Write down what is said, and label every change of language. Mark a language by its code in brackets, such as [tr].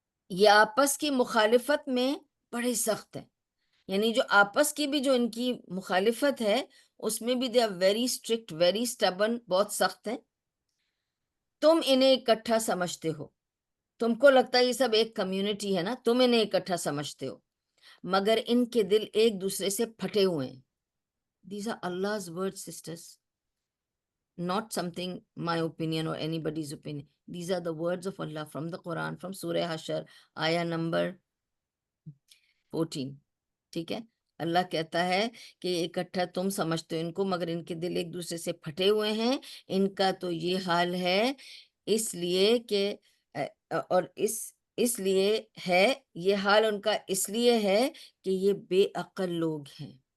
[ur] یہ آپس کی مخالفت میں بڑے سخت ہیں، یعنی جو آپس کی بھی جو ان کی مخالفت ہے اس میں بھی [en] they are very strict, very stubborn, [ur] بہت سخت ہیں۔ تم انہیں اکٹھا سمجھتے ہو، تم کو لگتا ہے یہ سب ایک کمیونٹی ہے نا، تم انہیں اکٹھا سمجھتے ہو، مگر ان کے دل ایک دوسرے سے پھٹے ہوئے ہیں۔ [en] These are Allah's words, sisters. Not something my opinion or anybody's opinion. These are the words of Allah from the Quran, from Surah Hashar, ayah number 14. [ur] ٹھیک ہے، اللہ کہتا ہے کہ اکٹھا تم سمجھتے ہو ان کو، مگر ان کے دل ایک دوسرے سے پھٹے ہوئے ہیں، ان کا تو یہ حال ہے اس لیے کہ اور اس لیے ہے، یہ حال ان کا اس لیے ہے کہ یہ بے عقل لوگ ہیں،